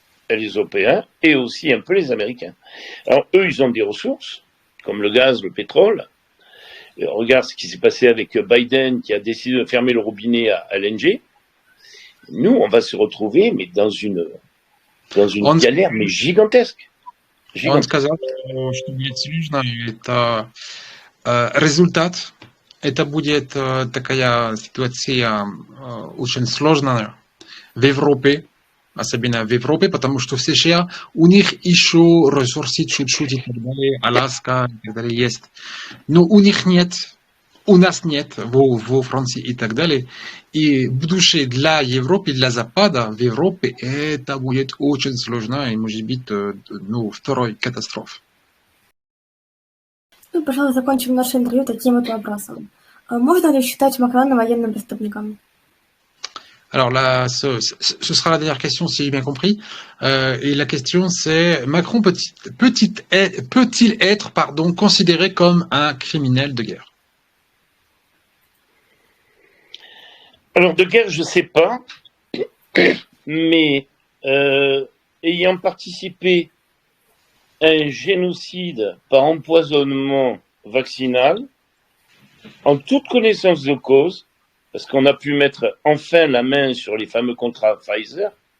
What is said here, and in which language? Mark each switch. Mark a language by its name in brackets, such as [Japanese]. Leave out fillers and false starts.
[French] Les Européens et aussi un peu les Américains. Alors eux, ils ont des ressources, comme le gaz, le pétrole. Et regarde ce qui s'est passé avec Biden qui a décidé de fermer le robinet à LNG. Nous, on va se retrouver mais dans une galère mais gigantesque. [Russian] Он сказал, что будет сложно, это результат, это будет такая ситуация очень сложная в Европе, особенно в Европе, потому что в США у них еще ресурсы чуть-чуть и так далее, Аляска и так далее есть. Но у них нет, у нас нет во Франции и так далее. И будущее для Европы, для Запада в Европе, это будет очень сложно и может быть второй катастрофой. Ну, пожалуй, закончим наше интервью таким вот вопросом. Можно ли считать Макрона военным преступником? [French] Alors là, ce sera la dernière question, si j'ai bien compris. Et la question, c'est Macron peut-il être, considéré comme un criminel de guerre? Alors de guerre, je ne sais pas, mais ayant participé à un génocide par empoisonnement vaccinal, en toute connaissance de cause, parce qu'on a pu mettre enfin la main sur les fameux contrats Pfizer,